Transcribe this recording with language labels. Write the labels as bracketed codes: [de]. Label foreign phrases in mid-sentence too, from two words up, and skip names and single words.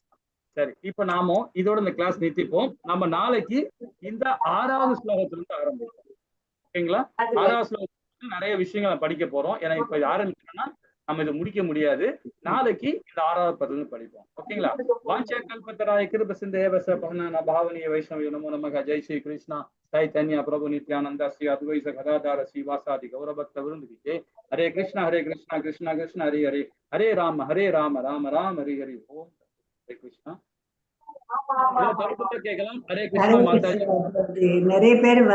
[ta] சரி, இப்ப நாம இதோட இந்த கிளாஸ் நிறுத்திப்போம். நம்ம நாளைக்கு இந்த 6வது ஸ்லோகத்துல இருந்து ஆரம்பிப்போம். ஓகேங்களா? 6வது ஸ்லோகத்துல நிறைய விஷயங்களை படிக்க போறோம். ஏன்னா இப்ப ஆரம்பிச்சோம்னா நம்ம இதை முடிக்க முடியாது. நாளைக்கு இந்த 6வது பத்துல படிப்போம். ஓகேங்களா? [sa] वाञ्छा कल्पतराय कृप सिन्धेवच पवन पावनिय वैष्णव नमो नमक. [hi] जय श्री कृष्णा चैतन्य प्रभु नित्यानंद श्री अद्वैत गदाधर श्रीवासादि गौरभक्त वृंद की। [sa] हरे कृष्णा कृष्णा कृष्ण हरे हरे, हरे राम राम राम हरे हरे। [hi] ओम हरे कृष्णा। हरे कृष्णा माता जी। [ta] நிறைய பேர் வர